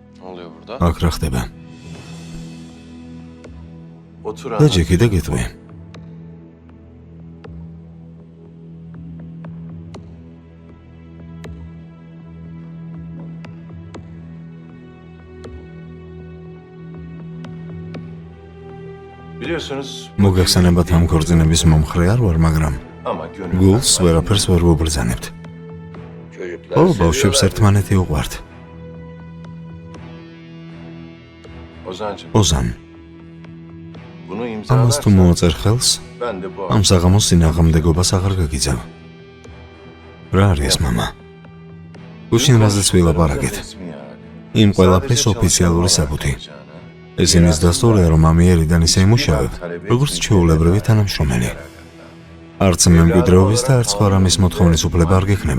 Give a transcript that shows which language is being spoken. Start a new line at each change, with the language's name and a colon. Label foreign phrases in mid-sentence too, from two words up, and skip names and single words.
Turkish: oluyor burada?
Georgian: აქ რა ხდება?
Turkish: Otur
Georgian: და
Turkish: anlat.
Georgian: ჯეკი და გეტყვი.
Turkish: Biliyorsunuz
Georgian: მოგახსენებათ ამ ქორწინების მომხრე არ ვარ, მაგრამ
Turkish: ama gönül
Georgian: გულს ვერაფერს ვერ ვუბრძანებთ. ხოლო ბავშვებს ერთმანეთი უყვართ.
Turkish: Ozan'cığım
Georgian: ოზან,
Turkish: bunu
Georgian: ამას თუ
Turkish: imzalarsan
Georgian: მოაწერ ხელს,
Turkish: ben de bu
Georgian: ამ საღამოს წინააღმდეგობას აღარ გაგიძავ. რა არის მამა? გუშინ რაზეც ვილაპარაკეთ. იმ ყველაფრის ოფიციალური საბუთი. ეს იმის დასტურია, რომ ამიერიდან ისე იმუშავებ, როგორც ჩვეულებრივი თანამშრომელი. არც მემკვიდრეობის და არც სხვა რამის მოთხოვნის უფლება არ გექნება.